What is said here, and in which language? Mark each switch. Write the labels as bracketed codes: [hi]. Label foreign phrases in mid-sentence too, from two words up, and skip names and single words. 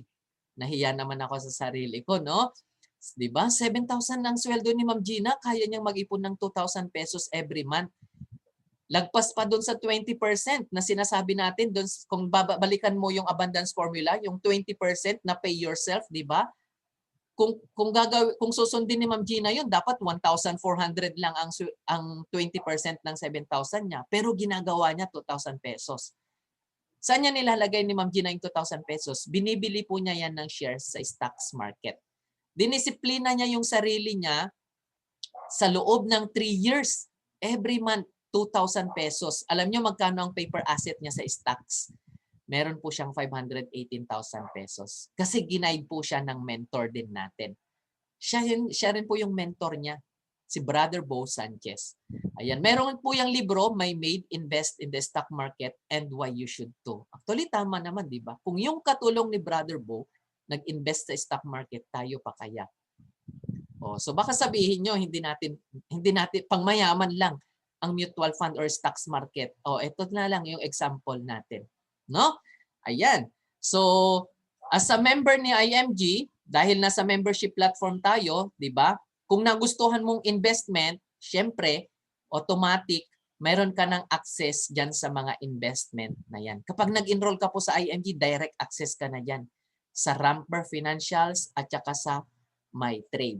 [tl] Nahiya naman ako sa sarili ko, no? 'Di ba? 7,000 ang sweldo ni Ma'am Gina, kaya niyang mag-ipon ng 2,000 pesos [en] every month. [tl] Lagpas pa doon sa 20% na sinasabi natin doon, kung babalikan mo yung [en] abundance formula, [tl] yung 20% na [en] pay yourself, [tl] 'di ba? Kung susundin ni Ma'am Gina yun, dapat 1,400 lang ang 20% ng 7,000 niya. Pero ginagawa niya 2,000 pesos. Saan niya nilalagay ni Ma'am Gina yung 2,000 pesos? Binibili po niya yan ng shares sa [en] stocks market. [tl] Dinisiplina niya yung sarili niya sa loob ng 3 years. [en] Every month, 2,000 pesos. [tl] Alam niyo magkano ang [en] paper asset [tl] niya sa stocks? Meron po siyang 518,000 pesos. Kasi ginaid po siya ng mentor din natin. Siya rin po yung mentor niya, si Brother Bo Sanchez. Ayan, meron po yung libro, My Maid, Invest in the Stock Market and Why You Should Too. Actually, tama naman, di ba? Kung yung katulong ni Brother Bo, nag-invest sa [en] stock market, [tl] tayo pa kaya? So baka sabihin nyo, hindi natin pangmayaman lang ang [en] mutual fund or stocks market. [tl] Ito na lang yung example natin. No? Ayan. So, [en] as a member [tl] ni IMG, dahil nasa membership platform tayo, di ba? Kung nagustuhan mong investment, syempre, automatic, mayroon ka ng access dyan sa mga investment na yan. Kapag nag-enroll ka po sa IMG, [en] direct access [tl] ka na dyan sa Ramper Financials at saka sa MyTrade.